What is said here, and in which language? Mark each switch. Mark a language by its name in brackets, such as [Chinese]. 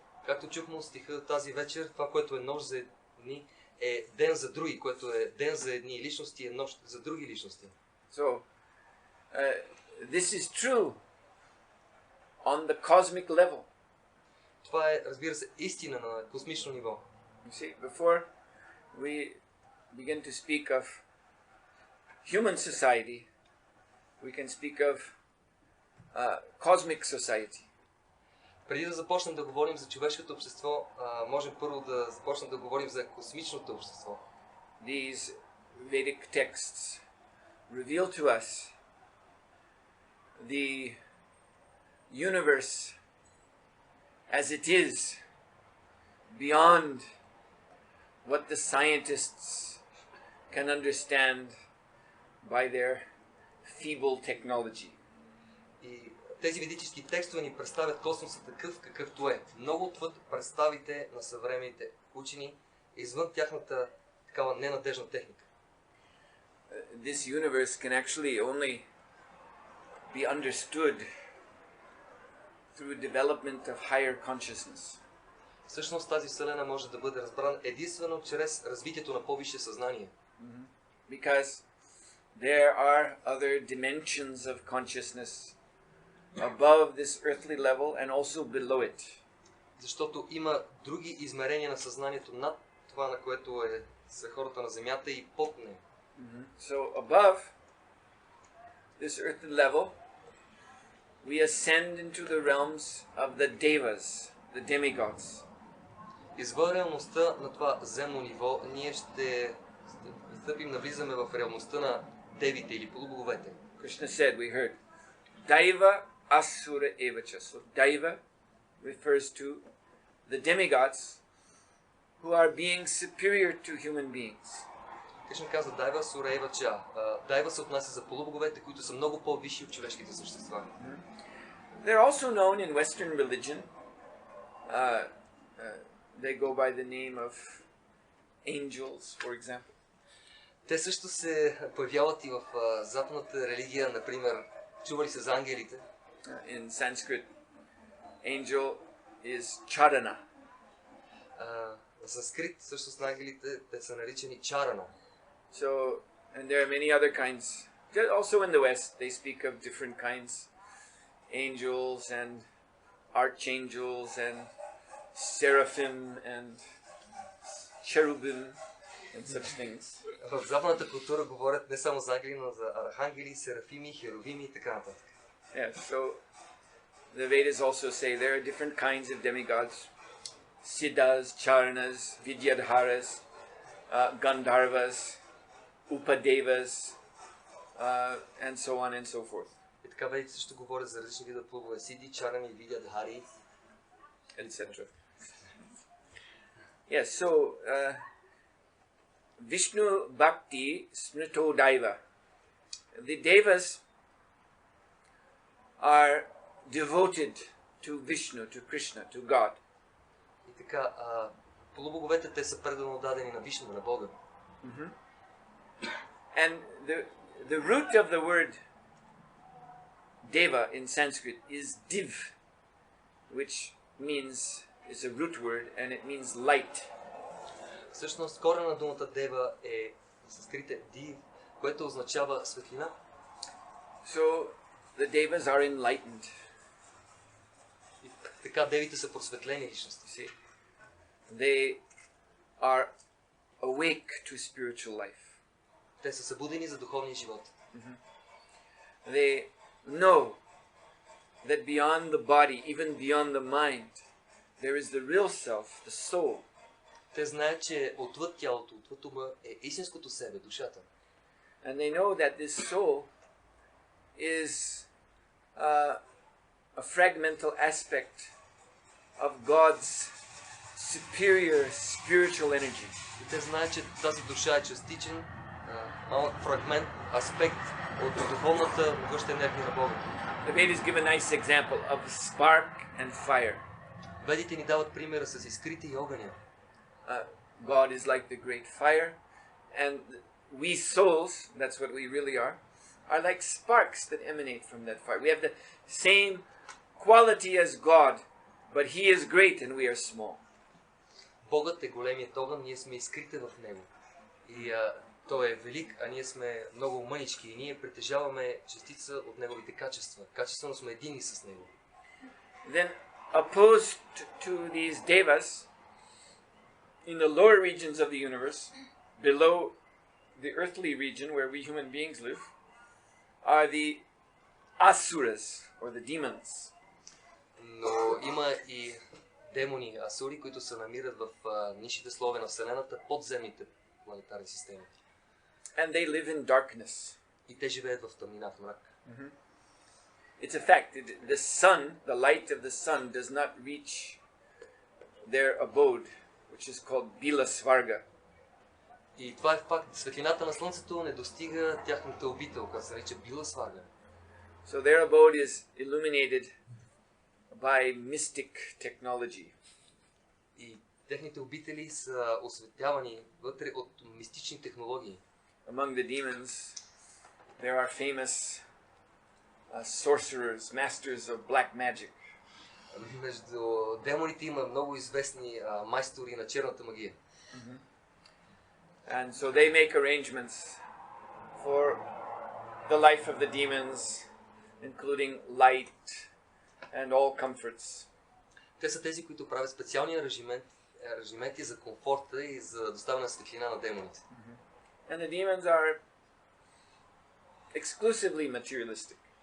[Bulgarian] Както чухме от стиха тази вечер, това, което е нощ за едни, е ден за други, което е ден за едни личности, е нощ за други личности. [English] So, this is true on the cosmic level. [Bulgarian] Това е, разбира се, истина на космично ниво. [English] You see, before we begin to speak of human society, we can speak of cosmic society. [Bulgarian] Преди да започнем да говорим за човешкото общество, можем първо да започнем да говорим за космичното общество. [English] These Vedic texts reveal to us the universe as it is, beyond what the scientists can understand by their feeble technology. [Bulgarian] И тези ведически текстове ни представят космоса такъв какъвто е, много отвъд представите на съвременните учени, извън тяхната такава ненадежна техника. [English] This universe can actually only be understood through development of higher consciousness. [Bulgarian] Всъщност тази вселена може да бъде разбрана единствено чрез развитието на по-висше съзнание. [English] Because there are other dimensions of consciousness above this earthly level and also below it. [Bulgarian] Защото има други измерения на съзнанието над това, на което са хората на земята и под нея. [English] So above this earthly level, we ascend into the realms of the devas, the demigods. [Bulgarian] Извън реалността на това земно ниво, ние ще стъпим, навлизаме в реалността на девите или полубоговете. [English] Krishna said, we heard, [Sanskrit] Daiva Asura Evacha. [English] So Daiva refers to the demigods who are beings superior to human beings. [Bulgarian] Кришна каза [Sanskrit] Дайва Асура Евача. [Bulgarian] Дайва се отнася за полубоговете, които са много по-висши от човешките същества. [English] They're also known in Western religion. They go by the name of angels, for example. [Bulgarian] Те също се появяват и в западната религия, например, чували се за ангелите. [English] In Sanskrit, angel is charana. [Bulgarian] На санскрит всъщност на ангелите те са наричани чарана. [English] So, and there are many other kinds. Also in the West, they speak of different kinds. Angels and archangels and seraphim and cherubim and such things. [Bulgarian] В западната култура говорят не само за ангели, но за архангели, серафими, херовими и така нататък. [English] Yeah, so the Vedas also say there are different kinds of demigods. Siddhas, Charanas, Vidyadharas, Gandharvas, Upadevas, and so on and so forth. [Bulgarian] И така ведите също говорят за различни вида плугове. Сиди, чарани, Видядхари, [English] etc. Yes, so [Sanskrit] Vishnu Bhakti Smrito Daiva. [English] The Devas are devoted to Vishnu, to Krishna, to God. [Bulgarian] И така, полубоговете те са предано дадени на Вишну, на Бога. [English] And the root of the word Deva in Sanskrit is div, which means, it's a root word and it means light. [Bulgarian] Всъщност корена на думата Дева е санскрит див, което означава светлина. [English] So the Devas are enlightened. [Bulgarian] И така девите са просветлени личности. [English] See, they are awake to spiritual life. [Bulgarian] Те са събудени за духовния живот. [English] They know that beyond the body, even beyond the mind, there is the real self, the soul. [Bulgarian] Те знаят, че отвъд тялото, отвъд ума е истинското себе, душата. [English] And they know that this soul is a fragmental aspect of God's superior spiritual energy. [Bulgarian] И те знаят, че тази душа е частичен, малък фрагмент, аспект от духовната могъща енергия на Бога. [English] The Vedas give a nice example of spark and fire. [Bulgarian] Ведите ни дават примера с искрите и огъня. [English] God is like the great fire, and we souls, that's what we really are like sparks that emanate from that fire. We have the same quality as God, but He is great and we are small. [Bulgarian] Богът е големият огън, ние сме искрите в него. И Той е велик, а ние сме много мънички и ние притежаваме частица от неговите качества. Качествено сме едини с него. [English] Then opposed to these devas, in the lower regions of the universe, below the earthly region where we human beings live, are the asuras, or the demons. [Bulgarian] Но има и демони, асури, които се намират в нишите слове на Вселената, подземните планетарни системи. [English] And they live in darkness. [Bulgarian] И те живеят в тъмнина, в мрак. [English] It's a fact. The sun, the light of the sun does not reach their abode, which is called Bila Svarga. [Bulgarian] И това е факт. Светлината на Слънцето не достига тяхната обител, която се нарича Била Сварга. [English] So their abode is illuminated by mystic technology. [Bulgarian] И техните обители са осветявани вътре от мистични технологии. [English] Among the demons, there are famous sorcerers, masters of black magic. [Bulgarian] Между демоните има много известни майстори на черната магия. [English] And so they make arrangements for the life of the demons, including light and all comforts. [Bulgarian] Те са тези, които правят специални аранжименти за комфорта и за доставяне на светлина на демоните. [English] And the demons are exclusively materialistic.